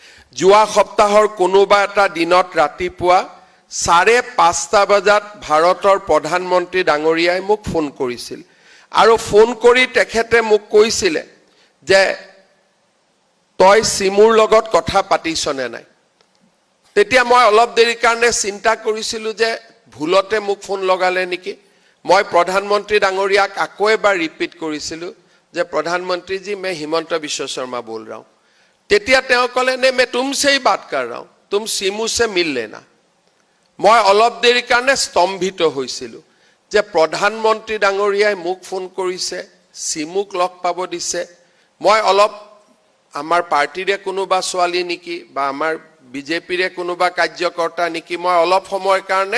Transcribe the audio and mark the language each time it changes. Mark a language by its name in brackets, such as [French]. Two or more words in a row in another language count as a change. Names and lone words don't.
[Assamese] যোৱা সপ্তাহৰ কোনোবা এটা দিনত ৰাতিপুৱা 5:30 বজাত ভাৰতৰ প্ৰধানমন্ত্ৰী ডাঙৰীয়াই মোক ফোন কৰিছিল আৰু ফোন কৰি তেখেতে মোক কৈছিলে যে তই সিমুৰ লগত কথা পাতিছনে নাই তেতিয়া মই অলপ দেৰি কাৰণে চিন্তা কৰিছিলো যে ভুলতে মোক ফোন লগালে নেকি মই প্ৰধানমন্ত্ৰী ডাঙৰীয়াক আকৌ এবাৰ ৰিপিট কৰিছিলো যে প্ৰধানমন্ত্ৰী [Hindi] जी मैं हिमंत विश्व शर्मा बोल रहा हूं [Assamese] তেতিয়া তেওঁ ক'লে নে [Hindi] मैं तुमसे ही बात कर रहा हूं तुम सिमू से मिल लेना [Assamese] মই অলপ দেৰি কাৰণে স্তম্ভিত হৈছিলো যে প্ৰধানমন্ত্ৰী ডাঙৰীয়াই মোক ফোন কৰিছে সিমুক লগ পাব দিছে মই অলপ আমাৰ পাৰ্টিৰে কোনোবা ছোৱালী নেকি বা আমাৰ বিজেপিৰে কোনোবা কাৰ্যকৰ্তা নেকি মই অলপ সময়ৰ কাৰণে